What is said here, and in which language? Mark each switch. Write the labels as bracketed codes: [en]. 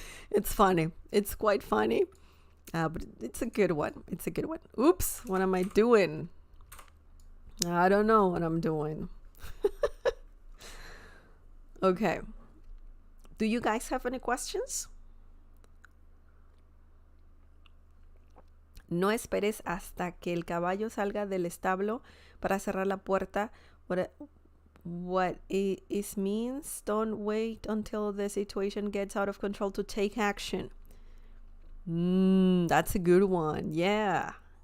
[en] It's funny. It's quite funny. But it's a good one. It's a good one. Oops, what am I doing? I don't know what I'm doing. Okay. Do you guys have any questions? [es] No esperes hasta que el caballo salga del establo para cerrar la puerta. [en] What it means, don't wait until the situation gets out of control to take action. That's a good one. Yeah.